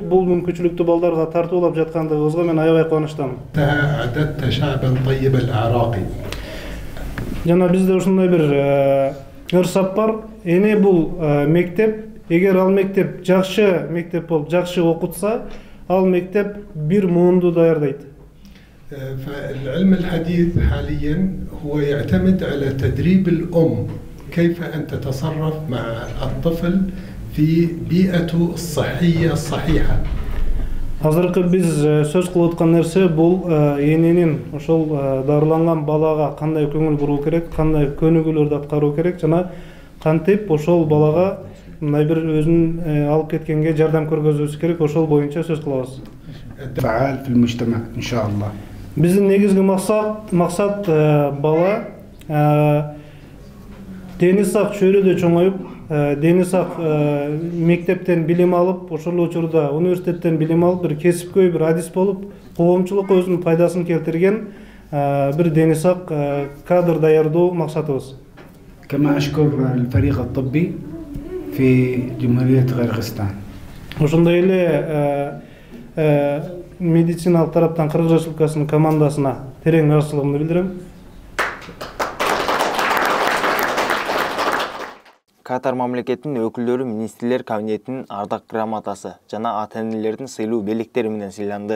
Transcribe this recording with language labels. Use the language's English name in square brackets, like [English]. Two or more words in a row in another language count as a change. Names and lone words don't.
[Kyrgyz] Бул мүмкүнчүлүктү балдарга тартуулап жаткандыгыбызга мен аябай кубанычтамын. Жана бизде ушундай бир ырсап бар. Эне бул мектеп, эгер ал мектеп жакшы мектеп болуп, жакшы окутса, ал мектеп бир муунду даярдайт. [Arabic] فالعلم الحديث حاليا هو يعتمد على تدريب الأم كيف أن تتصرف مع الطفل في بيئته الصحية الصحيحة. [Kyrgyz] Азыркы биз сөз кылып аткан нерсе бул эненин ошол дарыланган балага кандай көңүл буруу керек, кандай көнүгүүлөрдү аткаруу керек жана кантип ошол балага мындай бир өзүн алып кеткенге жардам көргөзүбүз керек, ошол боюнча сөз кылабыз. [Arabic] فعال في المجتمع إن شاء الله. [Kyrgyz] Биздин негизги максат бала дени сак чөйрөдө чоңоюп, дени сак мектептен билим алып, ошол учурда университеттен билим алып, бир кесипкөй, бир адис болуп, коомчулукка өзүнүн пайдасын келтирген бир дени сак кадр даярдоо максатыбыз. [Arabic] كما أشكر الفريق الطبي في جمهورية قرغيزستان. [Kyrgyz] Ошондой эле медициналык тараптан Кыргыз Республикасынын командасына терең ыраазычылыгымды билдирем. Катар мамлекетинин өкүлдөрү министрлер кабинетинин ардак грамотасы жана ата-энелердин сыйлуу белектери менен сыйланды.